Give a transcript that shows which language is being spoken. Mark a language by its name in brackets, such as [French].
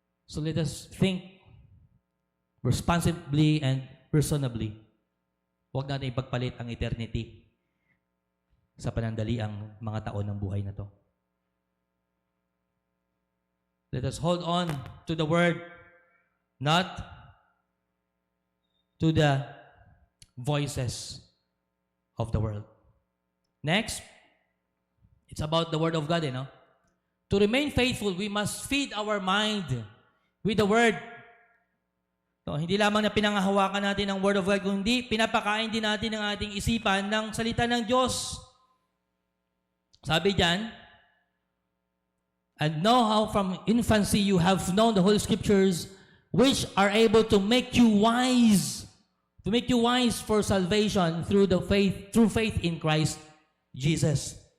[English] So let us think responsibly and reasonably. [Filipino] Huwag natin ipagpalit ang eternity sa panandaliang mga taon ng buhay na to. [English] Let us hold on to the Word, not to the voices of the world. Next, it's about the Word of God, no? To remain faithful, we must feed our mind with the Word. [Filipino] So, hindi lamang na pinangahawakan natin ang Word of God, kundi pinapakain din natin ang ating isipan ng salita ng Diyos. Sabi diyan, [English] and know how from infancy you have known the Holy Scriptures, which are able to make you wise for salvation through faith in Christ Jesus.